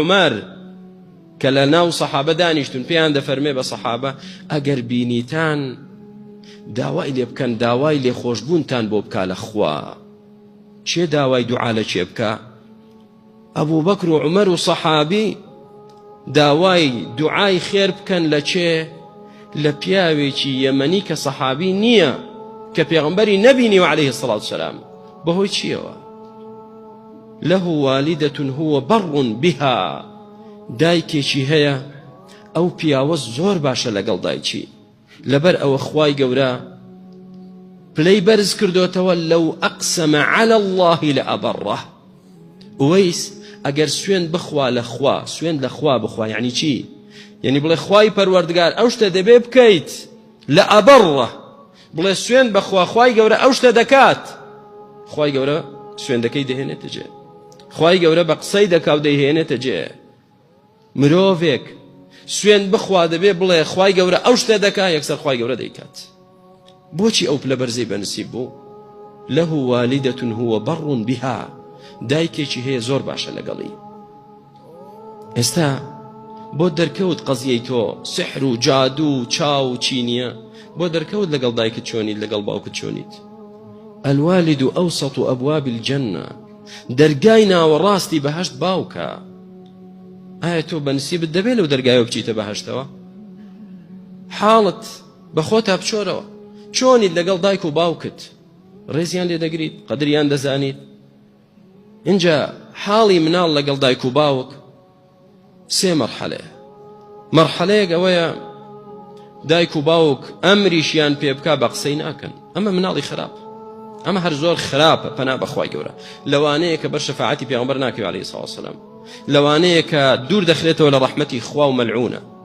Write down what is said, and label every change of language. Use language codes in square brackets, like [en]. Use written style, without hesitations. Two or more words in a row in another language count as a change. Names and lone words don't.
[ckb] عومەر کە لە ناو سەحابە دانیشتون پێیان دەفەرمێ بە سەحابە ئەگەر بینیتان داوای لێ بکەن داوای لێخۆشبوونتان بۆ بکا لە خوا چێ داوای دوعا لە چێ بکە ئەبوو بەکر و عومەر و سەحابی داوای دوعای خێر بکەن لە چێ لە پیاوێکی یەمەنی کە سەحابی نییە کە پێغەمبەری نەبینی و [ar] عەلەیهی السەڵات وسەلام [ckb] بەهۆی چیەوە [ar] له والدة هو بر بها [ckb] دایکێکی هەیە ئەو پیاوە زۆر باشە لەگەڵ دایکی لەبەر ئەوە خوای گەورە پلەی بەرز کردوتەوە [ar] لەو ئەقسەمە عەلە الله لەئەبەڕە [ckb] ئوەیس ئەگەر سوێن بخوا لە خوا سوێن لە خوا بخوا یعنی چی یعنی بڵێ خوای پەروەردگار ئەو شتە دەبێ بکەیت لەئەبەڕە بڵێ سوێن بەخوا خوای گەورە ئەو شتە دەکات خوای گەورە سوێندەکەی دەهێنێتە جێ خوای گەورە بە قسەی دەکا و دەیهێنێتە جێ مرۆڤێک سوێن بخوا دەبێ بڵێ خوای گەورە ئەو شتە دەکا یەکسەر خوای گەورە دەیکات بۆچی ئەو پلە بەرزەی بەنسیب بوو [ar] له والدة هو بر بها [ckb] دایکێکی هەیە زۆر باشە لەگەڵی ئێستا بۆ دەرکەوت قەزیەی تۆ سحر و جادو و چاو و چینیە بۆ دەرکەوت لەگەڵ دایکت چۆنیت لەگەڵ باوکت چۆنیت [ar] الوالد أوسط أبواب الجنة [ckb] دەرگای ناوەڕاستی بەهەشت باوکە ئایا تۆ بەنسیبت دەبێت لەو دەرگایەوە بچیتە بەهەشتەوە حاڵت بە خۆتا بچۆرەوە چۆنیت لەگەڵ دایک و باوکت ڕێزیان لێ دەگریت قەدریان دەزانیت اینجا حاڵی مناڵ لەگەڵ دایک و باوک سێ مەرحەلەیە مەرحەلەیەک ئەوەیە دایک و باوک ئەمریشیان پێ بکا بە قسەی ناکەن ئەمە مناڵی خراپ ئەمە هەر زۆر خراپە پەنا بەخوای گەورە لەوانەیە کە بەر شەفاعەتی پێغەمبەر ناکەوێت [ar] عەلەیهی السەڵات وسەلام [ckb] لەوانەیە کە دوور دەخرێتەوە لە ڕەحمەتی خوا و مەلعونە